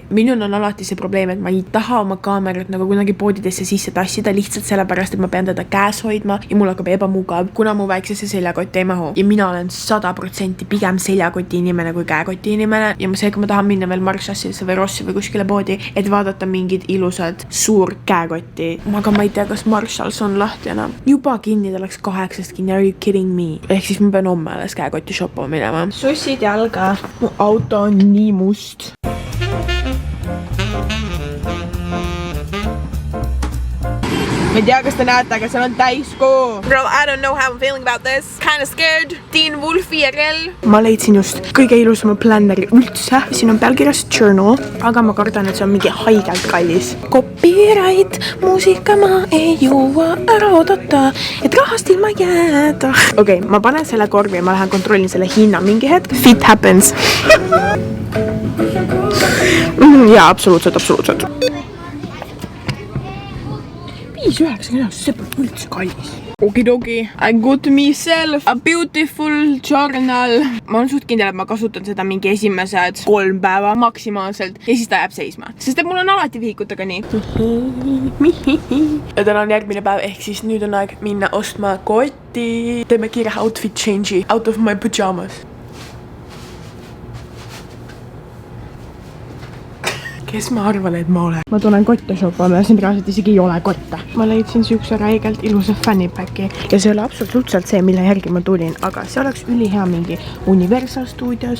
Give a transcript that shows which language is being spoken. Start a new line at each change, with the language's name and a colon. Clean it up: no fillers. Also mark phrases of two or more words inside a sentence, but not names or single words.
Estonian: Minul on alati see probleem, et ma ei taha oma kaamerat nagu kunagi poodidesse sisse tassida lihtsalt sellepärast, et ma pean teda käes hoidma ja mul hakkab ebamugav, kuna mu väiksesse seljakotti ei mahu. Ja mina olen 100% pigem seljakoti inimene kui käekoti inimene ja seega ma tahan minna veel Marshallisse või Rossi või kuskile poodi, et vaadata mingid ilusad suur käekotti. Aga ma ei tea, kas Marshalls on lahti enam. Juba kinni, ta läks 8 kinni,
English: are you kidding me?
Estonian: Ehk siis ma pean homme alles käekotti shoppama minema. Sussid jalga. Mu auto on nii must. Ma ei tea, kas te näete, aga seal on täiskuu.
English: Girl, I don't know how I'm feeling about this. Kinda scared.
Estonian: Teen Wolfi RL. Ma leidsin just kõige ilusama planneri üldse. Siin on pealkirjas journal, aga ma kardan, et see on mingi haigelt kallis. Copyright, muusika ma ei jõua ära oodata, et rahast ilma jääda. Okei, ma panen selle korvi ja ma lähen kontrollin selle hinna mingi hetk.
English: Fit happens.
Estonian: Jaa, absoluutselt. 5,99, see pole üldse kallis. Okidoki,
English: I got myself a beautiful journal.
Estonian: Ma olen suht kindel, et ma kasutan seda mingi esimesed 3 päeva maksimaalselt ja siis ta jääb seisma. Sest et mul on alati vihikutega nii. Ja täna on järgmine päev, ehk siis nüüd on aeg minna ostma kotti. Teeme kiire
English: outfit change'i out of my pyjamas.
Estonian: Kes ma arvan, et ma olen? Ma tulen kotte shoppama ja siin reaalselt isegi ei ole kotte. Ma leidsin siukse räigelt ilusa fannypacki ja see oli absoluutselt see, mille järgi ma tulin, aga see oleks ülihea mingi Universal Studios.